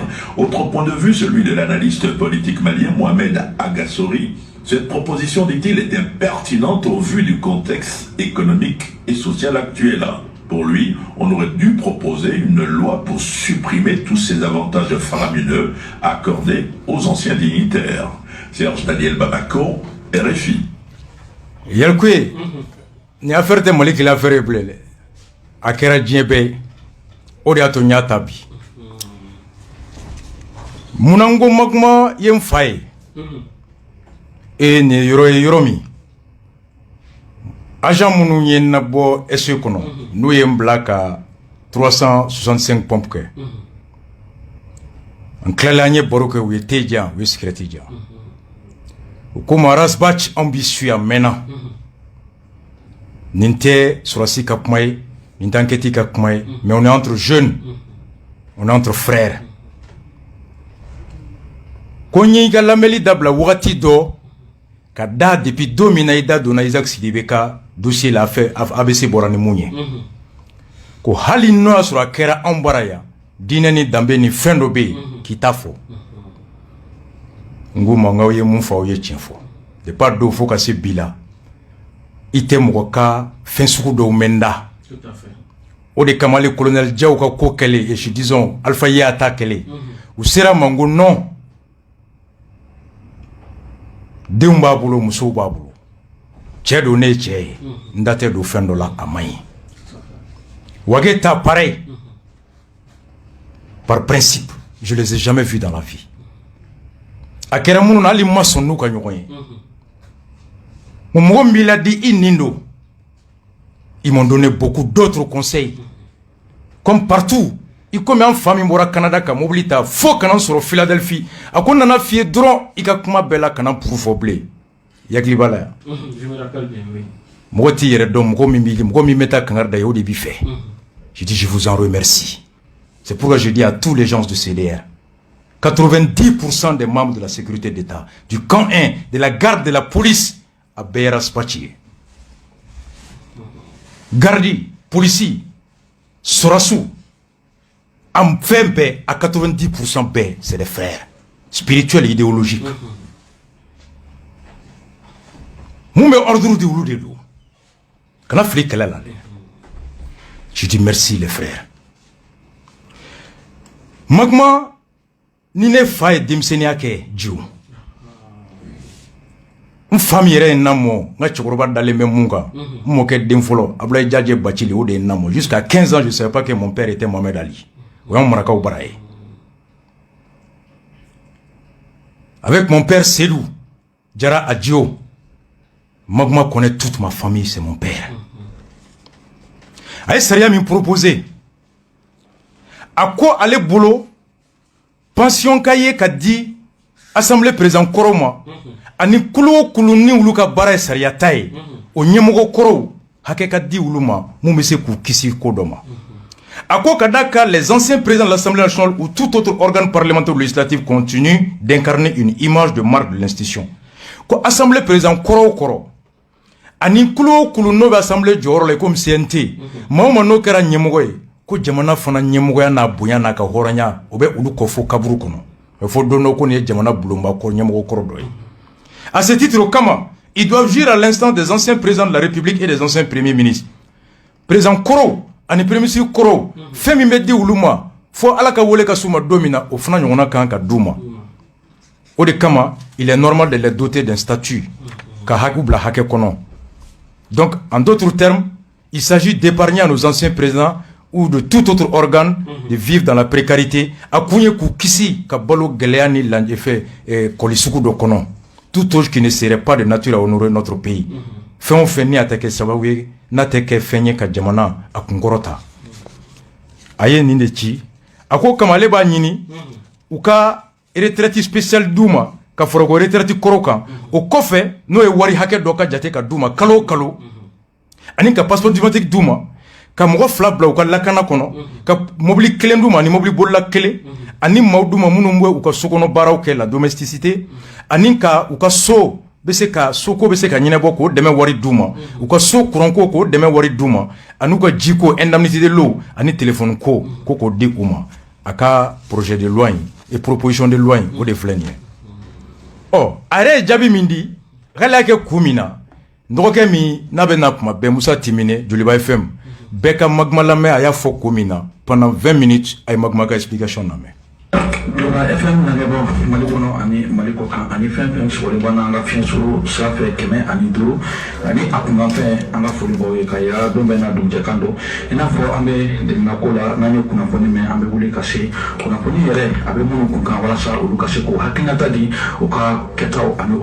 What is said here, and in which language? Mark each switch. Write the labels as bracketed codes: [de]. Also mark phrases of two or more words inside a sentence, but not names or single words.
[fr] Autre point de vue, celui de l'analyste politique malien Mohamed Agassori. Cette proposition, dit-il, est impertinente au vu du contexte économique et social actuel. Pour lui, on aurait dû proposer une loi pour supprimer tous ces avantages faramineux accordés aux anciens dignitaires. Serge Daniel Bamako, RFI. [bm] Yalikoye ni affaire tɛ Mali kelen affaire ye bilen dɛ a kɛra diɲɛ bɛɛ ye o de y'a to n y'a ta bi. Munna n ko Magma ye n fa ye nin ye yɔrɔ ye yɔrɔ min agent minnu ye n nabɔ SE kɔnɔ n'u ye n bila ka 365 pompes kɛ n tilala an ye baro kɛ u ye thé diyan u ye cigarette diyan u ko ma Rasbach anw b'i suit a mɛnna nin tɛ sɔrɔsi ka kuma ye nin tɛ enquête ka kuma ye [fr] mais on est entre jeunes on est entre frères. [bm] Ko n ye I ka lamɛnli dabila wagati dɔ ka da depuis don min na I da donna Isaac Sidibé ka dossier la ABC bɔra ni mun ye ko hali n'o y'a sɔrɔ a kɛra anw bara yan diinɛ ni danbe ni fɛn dɔ bɛ yen k'i ta fɔ n ko ma n k'aw ye mun fɔ aw ye tiɲɛ fɔ depuis a don fo ka se bi la I tɛ mɔgɔ ka fɛn sugu dɔw mɛn da o de kama [fr] le colonel [bm] Diaw ka ko kɛlɛ [fr] et disons [bm] Alpha Yata kɛlɛ u sera ma n ko non denw b'a bolo musow b'a bolo cɛ don ne ye cɛ ye n da tɛ don fɛn dɔ la a man ɲi Wage ta [fr] pareil par principe je les ai jamais vus dans la vie [bm] a kɛra minnu na hali ma sɔn n'u ka ɲɔgɔn ye mɔgɔ min b'i ladi i nin don [fr] ils m'ont donné beaucoup d'autres conseils comme partout [bm] i komi an fa min bɔra Canada ka mobili ta fo kana sɔrɔ Philadelphie a ko nana fie dɔrɔn i ka kuma bɛɛ la kana puru fɔ bilen yakili b'a la yan mɔgɔ t'i yɛrɛ dɔn mɔgɔ min bɛ taa kangari da ye o de b'i fɛ [fr] je dis je vous en remercie c'est pourquoi je dis à tous les gens de CDR 90% des membres de la sécurité d'État du camp 1 de la garde de la police à Beyara Spachi gardi policier [bm] Sorasu [fr] en fait [bm] bɛɛ à 90% bɛɛ [fr] c'est des frères spirituels et idéologiques [bm] mun bɛ ordre di olu de don kana fili kɛlɛ la dɛ [fr] je dis merci les frères [bm] Magma ni ne fa ye denmisɛnniya kɛ jiw n fa min yɛrɛ ye namɔ n ka cɛkɔrɔba dalen bɛ mun kan n mɔkɛ den fɔlɔ Abdoulaye Jadje Bacili o de ye namɔ [fr] jusqu'à 15 ans je savais pas que mon père était Mohamed Ali [bm] o y'an marakaw bara ye [fr] avec mon père Selou Jara Adjo Magma connaît toute ma famille c'est mon père [bm] a ye sariya min proposé a ko ale bolo pension ka ye ka di [fr] assemblée président [bm] kɔrɔ ma ani kulu o kulu ni olu ka baara ye sariya ta ye o ɲɛmɔgɔ kɔrɔw hakɛ ka di olu ma mun bɛ se k'u kisi ko dɔ ma a ko ka da ka [fr] les anciens présidents de l'Assemblée nationale ou tout autre organe parlementaire ou législatif continue d'incarner une image de marque de l'institution [bm] ko [fr] assemblée président [bm] kɔrɔ o kɔrɔ ani kulu o kulu n'o bɛ assemblée jɔyɔrɔ la comme CNT maa o maa n'o kɛra ɲɛmɔgɔ ye ko jamana fana ɲɛmɔgɔya n'a bonya n'a ka hɔrɔnya o bɛ olu kɔ fo kaburu kɔnɔ mais fo don dɔ ko nin ye jamana bulonba kɔrɔ ɲɛmɔgɔ kɔrɔ dɔ ye [fr] à ce titre au [bm] kama [fr] ils doivent jouir à l'instant des anciens présidents de la République et des anciens premiers ministres président [bm] kɔrɔw ani [fr] premier ministre [bm] kɔrɔw fɛn min bɛ di olu ma fo ala ka wele ka s'u ma don min na o fana ɲɔgɔnna kan ka d'u ma o de kama [fr] il est normal de les doter d'un statut [bm] ka hakɛ bila hakɛ kɔnɔ [fr] donc en d'autres termes il s'agit d'épargner à nos anciens présidents ou de tout autre organe de vivre dans la précarité [bm] a kun ye k'u kisi ka balo gɛlɛya ni kɔli sugu dɔ kɔnɔ [fr] tout autre qui ne serait pas de nature à honorer notre pays [bm] fɛn o fɛn ni a tɛ kɛ sababu ye n'a tɛ kɛ fɛn ye ka jamana a kunkɔrɔta a ye nin de ci a ko kama ale b'a ɲini u ka [fr] retraite spéciale [bm] d'u ma ka fara ko retraite kɔrɔ kan o kɔfɛ n'o ye wari hakɛ dɔ ka jate ka d'u ma kalo o kalo ani ka [fr] passeport diplomatique [bm] d'u ma ka mɔgɔ fila bila u ka lakana kɔnɔ ka mobili kelen d'u ma ani mobili bolila kelen ani maaw d'u ma minnu bɛ u ka sokɔnɔ baaraw kɛ la domesticité ani ka u ka so bɛ se ka soko bɛ se ka ɲɛnabɔ k'o dɛmɛ wari d'u ma u ka so kuranko k'o dɛmɛ wari d'u ma ani u ka jiko [fr] indemnité de l'eau [bm] ani téléphone ko k'o di u ma a ka [fr] projet de loi [bm] in [fr] et proposition de loi [bm] in o de filɛ nin ye ɔ a yɛrɛ ye jaabi min di k'ale y'a kɛ kun min na n dɔgɔkɛ min n'a bɛ na kuma bɛɛ Musa Timine Joliba FM bɛɛ ka Magma lamɛn a y'a fɔ ko min na [fr] pendant 20 minutes [bm] a ye Magma ka explication lamɛn. Joliba FM lamɛnbɔ Mali kɔnɔ ani Mali kɔ kan ani fɛn fɛn sɔgɔlen b'an na an ka fiɲɛsuru sira fɛ 105 ani a kunkan fɛ an ka foli b'aw ye ka yira don bɛɛ n'a dugujɛkan don i n'a fɔ an bɛ degunako la n'an ye kunnafoni mɛn an bɛ wuli ka se kunnafoni yɛrɛ a bɛ minnu kun kan walasa olu ka se k'u hakilinata di u ka kɛtaw ani u